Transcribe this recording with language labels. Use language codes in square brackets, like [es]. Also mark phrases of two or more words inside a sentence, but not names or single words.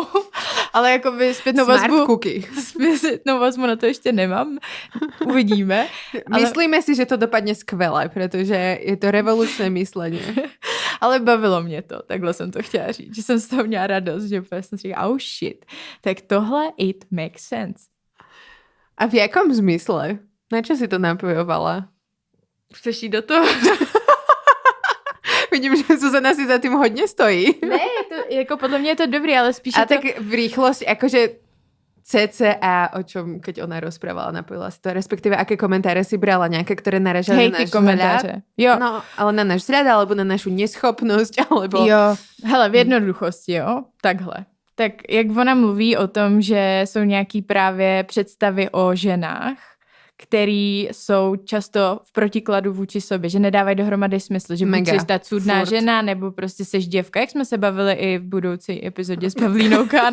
[cs] Ale jakoby zpětnou vazbu na to ještě nemám. Uvidíme. Ale... Myslíme si, že to dopadne skvěle, protože je to revolučné myslení. Ale bavilo mě to, takhle jsem to chtěla říct. Že jsem z toho měla radost, že jsem si říkala, [en] oh shit. [cs] Tak tohle [en] it makes sense. [sk] A v jakom zmysle? Na čo si to napojovala? [cs] Chceš jít do toho? Vidím, že Zuzana si za tým hodně stojí. Ne, jako podle mě je to dobrý, ale spíš a je to... [sk] tak v rýchlosti, akože cca, o čom, keď ona rozprávala, napojila si to, respektíve aké komentáre si brala, nejaké, ktoré naražali na náš [cs] komentáře. Jo. [sk] No, ale na náš vzhľad, alebo na našu neschopnosť, alebo... [cs] Jo, hele, v jednoduchosti, jo, takhle. Tak jak ona mluví o tom, že jsou nějaký právě představy o ženách, který jsou často v protikladu vůči sobě, že nedávají dohromady smysl, že buď jsi ta cudná žena, nebo prostě seš děvka, jak jsme se bavili i v budoucí epizodě s Pavlínou Kahn.